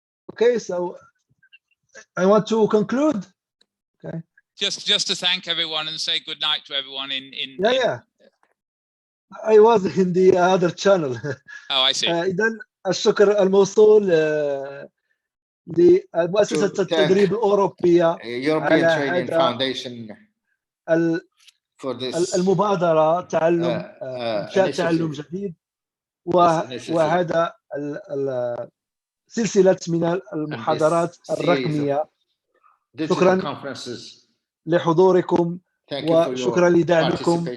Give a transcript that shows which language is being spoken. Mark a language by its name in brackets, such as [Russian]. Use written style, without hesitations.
[English] Okay, so I want to conclude. Okay. Just to thank everyone and say good night to everyone Yeah. I was in the other channel. Oh, I see. [Arabic] إذن الشكر الموصول لمؤسسة التدريب الأوروبية [English] European Training Foundation for this [Arabic] المبادرة تعلم إنشاء تعلم جديد وهذا سلسلة من المحاضرات الرقمية. شكرا لحضوركم وشكرا لدعمكم.